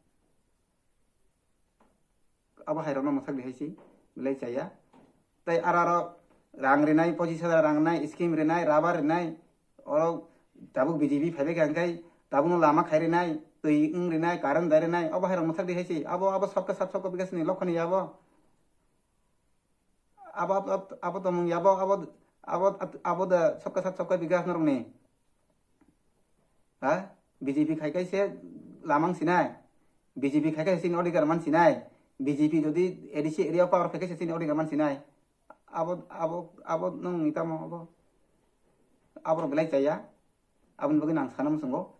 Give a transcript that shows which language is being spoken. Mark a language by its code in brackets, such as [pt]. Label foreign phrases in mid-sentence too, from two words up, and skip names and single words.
[brx] आबो हायरावना मथाक देहायसि बिलाय जाया तै आरारो रां रेनाय पजिसन रांनाय स्किम रेनाय राबा रेनाय अर दाबो बीजेपी फाइबे गांगाय दाबो लामा खायरेनाय दै इं रेनाय कारण दायरेनाय आबो हायराव मथाक देहायसि आबो [hi] सबका सब सबका विकास [brx] नि लखनि याबो आबो तो मुं याबो आबो द [hi] सबका सब सबका विकास [brx] नरंनि हा बीजेपी खायखाय से लामां सिनाय बीजेपी खायखाय सिन अधिकार मान सिनाय बीजेपी जदि एडिसि एरिया पावर खायखाय सिन अधिकार मान सिनाय आबो नों इताम आबो बेलाय जाया आबन बगै नां सानाम संगो